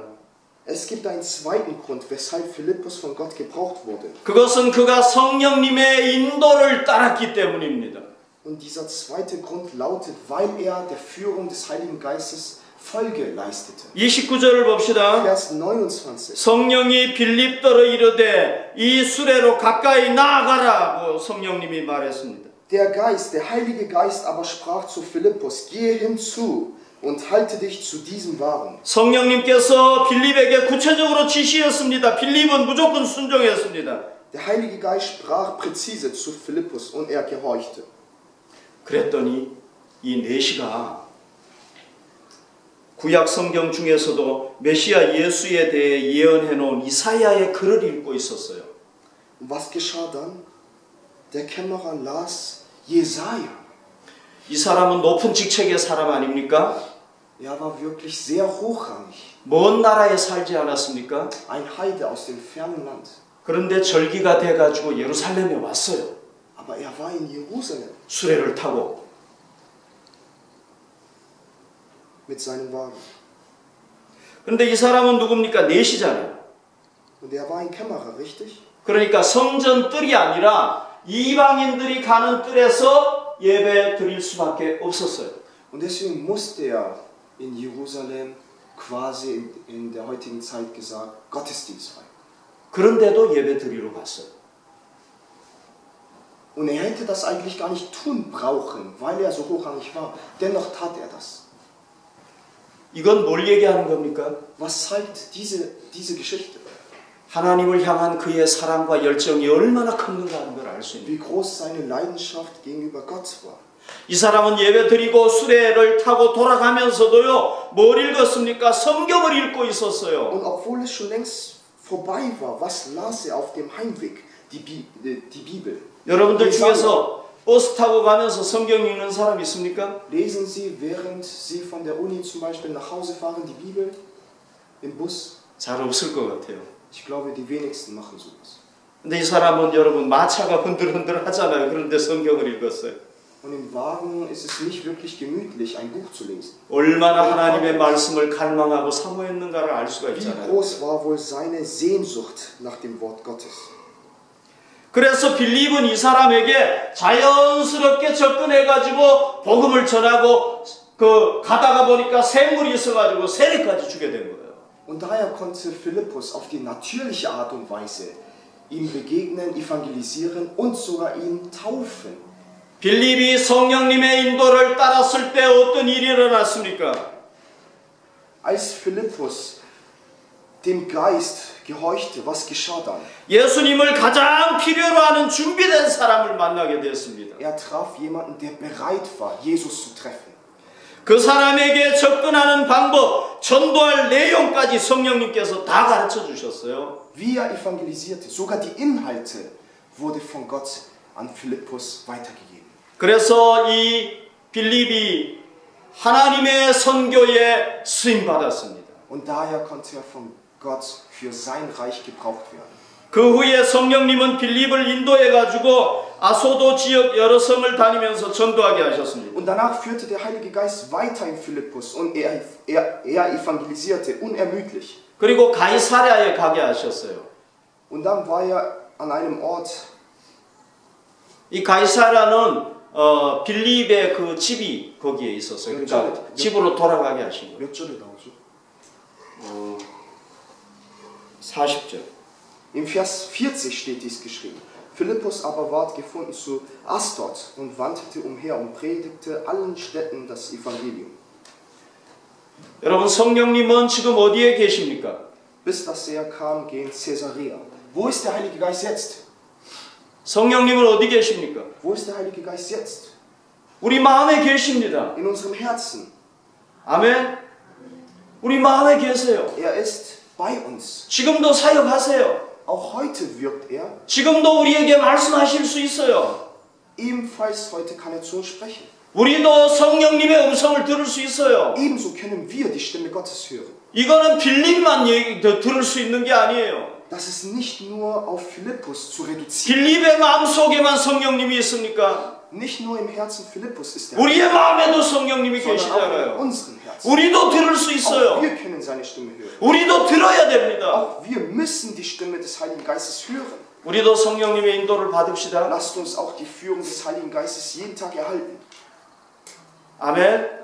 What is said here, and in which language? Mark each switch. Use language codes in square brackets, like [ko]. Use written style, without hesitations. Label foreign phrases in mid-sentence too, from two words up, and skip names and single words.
[de] Es gibt einen zweiten Grund, weshalb Philippus von Gott gebraucht wurde. [ko] 그것은 그가 성령님의 인도를 따랐기 때문입니다. [de] Und dieser zweite Grund lautet, weil er der Führung des Heiligen Geistes Folge leistete. [ko] 29절을 봅시다. [de] Vers 29. [ko] 성령이 빌립더러 이르되 이 수레로 가까이 나아가라고 성령님이 말했습니다. [de] Der Geist, der Heilige Geist aber sprach zu Philippus, gehe hinzu und halte dich zu diesem Wagen. [ko] 성령님께서 빌립에게 구체적으로 지시했습니다. 빌립은 무조건 순종했습니다. [de] Der Heilige Geist sprach präzise zu Philippus und er gehorchte. [ko] 그랬더니 이 내시가 구약 성경 중에서도 메시아 예수에 대해 예언해 놓은 이사야의 글을 읽고 있었어요. [de] Und was geschah dann? Der Kämmerer las Jesaja. [ko] 이 사람은 높은 직책의 사람 아닙니까? [de] Er war wirklich sehr hochrangig. [ko] 먼 나라에 살지 않았습니까? [de] Ein Heide aus dem fernen Land. [ko] 그런데 절기가 돼가지고 예루살렘에 왔어요. [de] Aber er war in Jerusalem [ko] 수레를 타고. [de] mit seinem Wagen. [ko] 그런데 이 사람은 누굽니까? 내시잖아요. [de] Und er war ein Kämmerer, richtig? [ko] 그러니까 성전 뜰이 아니라 이방인들이 가는 뜰에서 예배 드릴 수밖에 없었어요. [de] Und deswegen musste er in Jerusalem quasi in der heutigen Zeit gesagt Gottesdienst feiern. [ko] 그런데도 예배 드리러 갔어요. [de] Und er hätte das eigentlich gar nicht tun brauchen, weil er so hochrangig war. Dennoch tat er das. [ko] 이건 뭘 얘기하는 겁니까? [de] Was zeigt diese Geschichte? [ko] 하나님을 향한 그의 사랑과 열정이 얼마나 큰가 하는 걸 알 수 있는. [de] Wie groß seine Leidenschaft gegenüber Gott war. [ko] 이 사람은 예배 드리고 수레를 타고 돌아가면서도요, 뭘 읽었습니까? 성경을 읽고 있었어요. [de] Und obwohl es schon längst vorbei war, was las er auf dem Heimweg? Die Bibel. [ko] 여러분들 중에서 버스 타고 가면서 성경 읽는 사람 있습니까? [de] Lesen Sie, während Sie von der Uni zum Beispiel nach Hause fahren, die Bibel im Bus? [ko] 잘 없을 것 같아요. [de] Ich glaube, die wenigsten machen sowas. [ko] 근데 이 사람은 여러분 마차가 흔들흔들 하잖아요. 그런데 성경을 읽었어요. [de] Und im Wagen ist es nicht wirklich gemütlich, ein Buch zu lesen. [ko] 얼마나 하나님의 말씀을 갈망하고 사모했는가를 알 수가 [de] Wie [ko] 있잖아요. [de] groß war wohl seine Sehnsucht nach dem Wort Gottes? [ko] 그래서 빌립은 이 사람에게 자연스럽게 접근해가지고 복음을 전하고 가다가 보니까 샘물이 있어가지고 세례까지 주게 된 거예요. [de] Und daher konnte Philippus auf die natürliche Art und Weise ihm begegnen, evangelisieren und sogar ihn taufen. [ko] 빌립이 성령님의 인도를 따랐을 때 어떤 일이 일어났습니까? [de] Als Philippus dem Geist gehorchte, was geschah dann? [ko] 예수님을 가장 필요로 하는 준비된 사람을 만나게 되었습니다. [de] Er traf jemanden, der bereit war, Jesus zu treffen. [ko] 그 사람에게 접근하는 방법, 전도할 내용까지 성령님께서 다 가르쳐 주셨어요. [de] Wie er evangelisierte, sogar die Inhalte wurde von Gott an Philippus weitergegeben. [ko] 그래서 이 빌립이 하나님의 선교에 쓰임 받았습니다. [de] Und daher konnte er von Gott für sein Reich gebraucht werden. [ko] 그 후에 성령님은 빌립을 인도해 가지고 아소도 지역 여러 성을 다니면서 전도하게 하셨습니다. [de] Und danach führte der Heilige Geist weiter in Philippus und er evangelisierte unermüdlich. [ko] 그리고 가이사랴에 가게 하셨어요. [de] Und dann war er an einem Ort. [ko] 이 가이사랴는 빌립의 그 집이 거기에 있었어요. 그러니까 집으로 돌아가게 하신 거예요. 몇 절에 나오죠? 40절. [de] Im Vers 40 steht dies geschrieben. Philippus aber ward gefunden zu Asdod und wanderte umher und predigte allen Städten das Evangelium. [ko] 여러분 성령님은 지금 어디에 계십니까? [de] Bis dass er kam gegen Caesarea. Wo ist der Heilige Geist jetzt? [ko] 성령님은 어디 계십니까? [de] Wo ist der Heilige Geist jetzt? [ko] 우리 마음에 계십니다. [de] In unserem Herzen. [ko] 아멘. 우리 마음에 계세요. [de] Er ist bei uns. [ko] 지금도 사역하세요. [de] Auch heute wirkt er. [ko] 지금도 우리에게 말씀하실 수 있어요. [de] Ebenfalls heute kann er zu uns sprechen. [ko] 우리도 성령님의 음성을 들을 수 있어요. [de] Ebenso können wir die Stimme Gottes hören. [ko] 이거는 빌립만 들을 수 있는 게 아니에요. [de] Das ist nicht nur auf Philippus zu reduzieren. [ko] 빌립의 마음속에만 성령님이 있습니까? [de] Nicht nur im Herzen Philippus ist er, [ko] 우리의 마음에도 성령님이 [de] sondern auch in [ko] 계시잖아요. [de] unserem Herzen. [ko] 우리도 들을 수 [de] Auch [ko] 있어요. [de] wir können seine Stimme hören. [ko] 우리도 들어야 됩니다. [de] Auch wir müssen die Stimme des Heiligen Geistes hören. [ko] 우리도 성령님의 인도를 받읍시다. [de] Lasst uns auch die Führung des Heiligen Geistes jeden Tag erhalten. [ko] 아멘.